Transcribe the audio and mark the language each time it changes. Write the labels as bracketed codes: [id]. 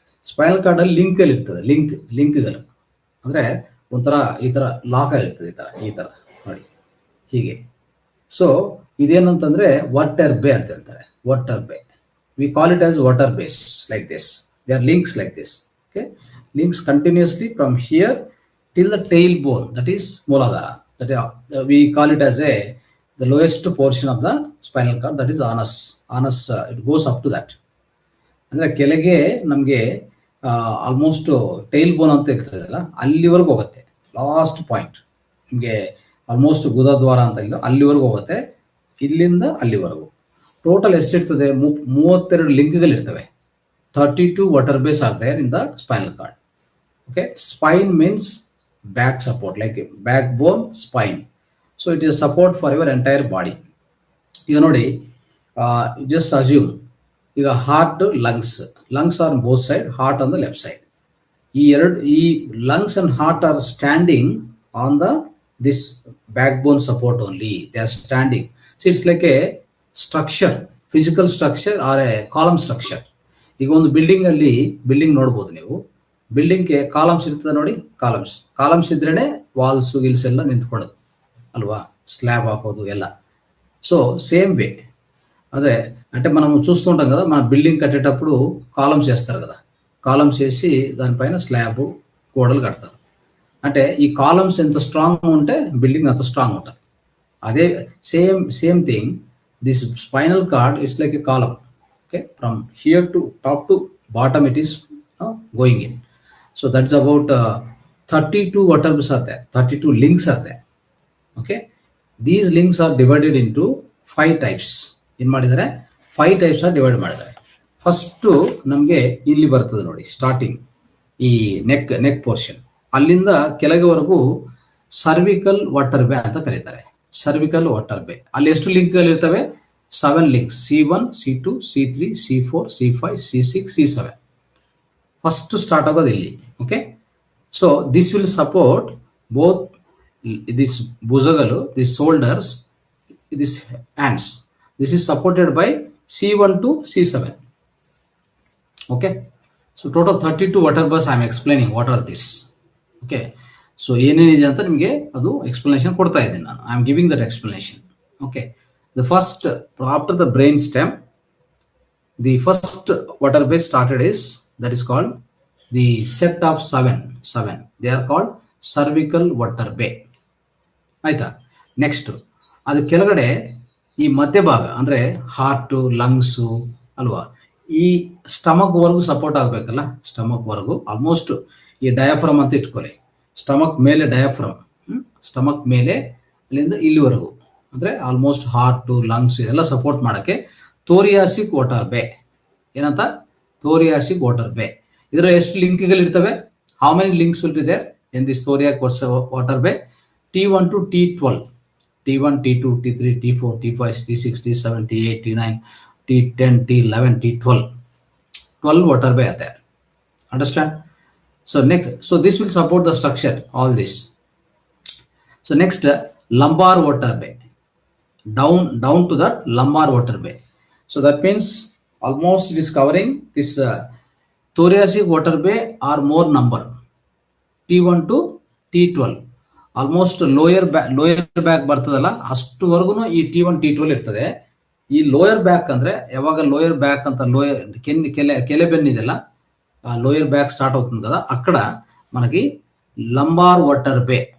[kn] Spinal ಕಾರ್ಡಲ್ಲಿ ಲಿಂಕಲ್ಲಿ ಇರ್ತದೆ, ಲಿಂಕ್ಗಳು ಅಂದರೆ ಒಂಥರ ಈ ಥರ ಲಾಕ್ ಆಗಿರ್ತದೆ, ಈ ಥರ ನೋಡಿ ಹೀಗೆ. [en] so [kn] ಇದೇನಂತಂದರೆ [en] water ಬೇ [kn] ಅಂತ ಹೇಳ್ತಾರೆ. [en] Water ಬೇ, we call it as water base, like this. They are links like this, okay. Links continuously from here till the tail bone, that is Muladhara. That we call it as the lowest portion of the spinal cord, that is anus. It goes up to that. [kn] ಅಂದರೆ ಕೆಳಗೆ ನಮಗೆ [en] almost tail bone [kn] ಅಂತ ಇರ್ತದಲ್ಲ, ಅಲ್ಲಿವರೆಗೂ ಹೋಗುತ್ತೆ. [en] last point [kn] ನಿಮಗೆ almost ಗುದದ್ವಾರ ಅಂತ ಇಲ್ಲ, ಅಲ್ಲಿವರೆಗೂ ಹೋಗುತ್ತೆ. ಇಲ್ಲಿಂದ ಅಲ್ಲಿವರೆಗೂ total ಎಷ್ಟಿರ್ತದೆ? 32 ಲಿಂಕ್ಗಳಿರ್ತವೆ. [en] 32 water base are there in the spinal cord, okay. Spain means back support, like back bone, Spain. So it is support for your entire body. [kn] ಈಗ ನೋಡಿ, [en] Just assume ಈಗ heart, lungs are both side, heart on the left side. ಈ lungs and heart are standing on this back bone support only. They are standing. So it's like a structure, physical structure or a column structure. [kn] ಈಗ ಒಂದು building ನೋಡ್ಬೋದು ನೀವು. ಬಿಲ್ಡಿಂಗ್ಗೆ columns ಇರ್ತದೆ ನೋಡಿ, columns ಇದ್ರೇನೆ ವಾಲ್ಸು Gilles ಎಲ್ಲ ನಿಂತ್ಕೊಳ್ಳೋದು [te] Alva, slab ఆకోదు ఎలా. So same way అదే అంటే మనం చూస్తుంటాం కదా, మన బిల్డింగ్ కట్టేటప్పుడు కాలమ్స్ వేస్తారు కదా, కాలమ్స్ వేసి దానిపైన స్లాబ్, గోడలు కడతారు. అంటే ఈ కాలమ్స్ ఎంత స్ట్రాంగ్ ఉంటే బిల్డింగ్ అంత స్ట్రాంగ్ ఉంటుంది. అదే [en] Same thing, this spinal cord it's like a column, okay. From here to top to bottom it is going in. So that's about 32 vertebrae are there, 32 links are there. Okay, these links are divided into 5 types. [kn] ಏನು ಮಾಡಿದ್ದಾರೆ [en] 5 types are divided [kn] ಮಾಡಿದ್ದಾರೆ. First ನಮಗೆ ಇಲ್ಲಿ ಬರ್ತದೆ ನೋಡಿ, starting ಈ neck portion ಅಲ್ಲಿಂದ ಕೆಳಗೆವರೆಗೂ cervical water ಬೇ ಅಂತ ಕರೀತಾರೆ. ಸರ್ವಿಕಲ್ ವಾಟರ್ ಬೇ ಅಲ್ಲಿ ಎಷ್ಟು ಲಿಂಕ್ಗಳು ಇರ್ತವೆ? 7 links, C1, C2, C3, C4, C5, C6, C7. First start ಆಗೋದು ಇಲ್ಲಿ. [en] Okay, so this will support both this ಭುಜಗಳು, this shoulders, this hands. This is supported by C1 to C7. Okay, so total 32 vertebrae I am explaining what are this. Okay, so [kn] ಏನೇನಿದೆ ಅಂತ ನಿಮಗೆ ಅದು explanation ಕೊಡ್ತಾ ಇದ್ದೀನಿ ನಾನು. [en] I am giving that explanation. Okay, the first, after the brain stem, the first vertebrae started is, that is called the set of seven. They are called cervical vertebrae. [kn] ಆಯ್ತಾ? Next ಅದು ಕೆಳಗಡೆ ಈ ಮಧ್ಯಭಾಗ ಅಂದ್ರೆ heart, lungs ಅಲ್ವಾ, ಈ stomach ವರ್ಗು support ಆಗಬೇಕಲ್ಲ. Stomach ವರ್ಗು almost ಈ ಡಯಾಫ್ರಮ್ ಅಂತ ಇಟ್ಕೊಳ್ಳಿ. ಸ್ಟಮಕ್ ಮೇಲೆ ಡಯಾಫ್ರಮ್, ಸ್ಟಮಕ್ ಮೇಲೆ ಅಲ್ಲಿಂದ ಇಲ್ಲಿವರೆಗೂ ಅಂದ್ರೆ ಆಲ್ಮೋಸ್ಟ್ ಹಾರ್ಟ್, ಲಂಗ್ಸ್ ಇದೆಲ್ಲ ಸಪೋರ್ಟ್ ಮಾಡಕ್ಕೆ ಥೋರಿಯಾಸಿಕ್ ವಾಟರ್ ಬೇ. ಏನಂತ? [en] ಥೋರಿಯಾಸಿಕ್ water ಬೇ. [kn] ಇದರ ಎಷ್ಟು ಲಿಂಕ್ಗಳು ಇರ್ತವೆ? [en] How many links will be there in this ಥೋರಿಯಾಸಿಕ್ water ಬೇ? T1 to T12, T1, T2, T3, T4, T5, T6, T7, T8, T9, T10, T11, T12. 12 water bay are there. Understand? So next, so this will support the structure, all this. So next, lumbar water bay. Down to that lumbar water bay. So that means almost it is covering this thoracic water bay or more number. T1 to T12. [kn] Almost lower back ಬರ್ತದಲ್ಲ ಅಷ್ಟುವರೆಗೂ ಈ T1, T12 ಇರ್ತದೆ. ಈ lower back ಅಂದ್ರೆ ಯಾವಾಗ lower back ಅಂತ ಕೆಲೆ ಬೆನ್ನಿದೆಲ್ಲ, lower back start [te] అవుతుంది కదా, అక్కడ మనకి లంబార్ వాటర్ బే.